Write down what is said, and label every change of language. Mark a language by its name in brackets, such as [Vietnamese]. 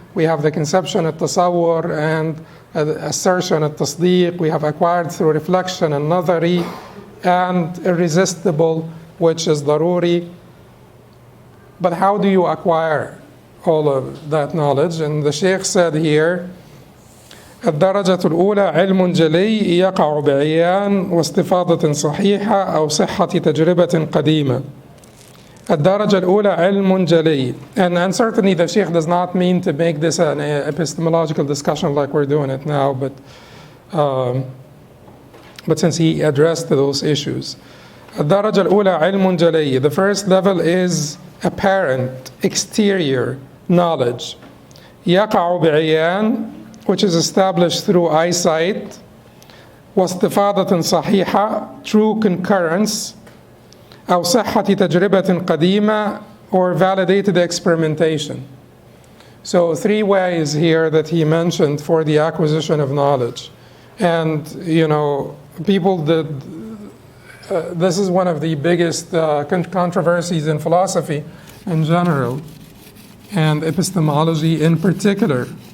[English] We have the conception, al-tasawwur, and assertion, al-tasdeeq. We have acquired through reflection, and nadari, and irresistible, which is daruri. But how do you acquire all of that knowledge? And the Sheikh said here, [Arabic] الدرجة الأولى علم جلي يقع بعيان واستفاضة صحيحة أو صحة تجربة قديمة. الدرجة الأولى علم جلي. [English] And certainly the Sheikh does not mean to make this an epistemological discussion like we're doing it now, but since he addressed those issues. [Arabic] الدرجة الأولى علم جلي. [English] The first level is apparent, exterior knowledge. [Arabic] يقع بعيان, [English] which is established through eyesight. [Arabic] واستفاضة صحيحة, [English] true concurrence. [Arabic] أو صحة تجربة قديمة, [English] or validated experimentation. So 3 ways here that he mentioned for the acquisition of knowledge. And, people that this is one of the biggest controversies in philosophy in general, and epistemology in particular.